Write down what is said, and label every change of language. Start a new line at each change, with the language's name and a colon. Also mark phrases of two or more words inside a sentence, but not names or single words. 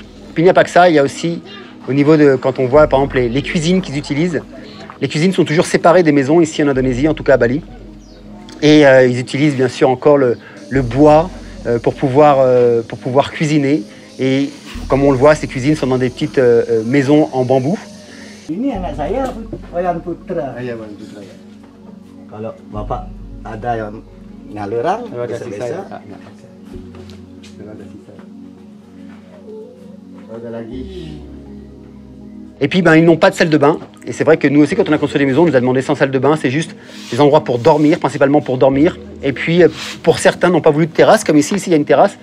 French: Puis il n'y a pas que ça, il y a aussi au niveau de, quand on voit par exemple les cuisines qu'ils utilisent, les cuisines sont toujours séparées des maisons ici en Indonésie, en tout cas à Bali. Et ils utilisent bien sûr encore le bois pour pouvoir cuisiner. Et comme on le voit, ces cuisines sont dans des petites maisons en bambou.
Indonesian: Ini anak saya Wayan Putra. Wayan Putra. Kalau bapak ada yang nyaluran, bisa-bisa.
French: Et puis ils n'ont pas de salle de bain. Et c'est vrai que nous aussi, quand on a construit les maisons, on nous a demandé sans salle de bain. C'est juste des endroits pour dormir, principalement pour dormir. Et puis pour certains n'ont pas voulu de terrasse, comme ici il y a une terrasse.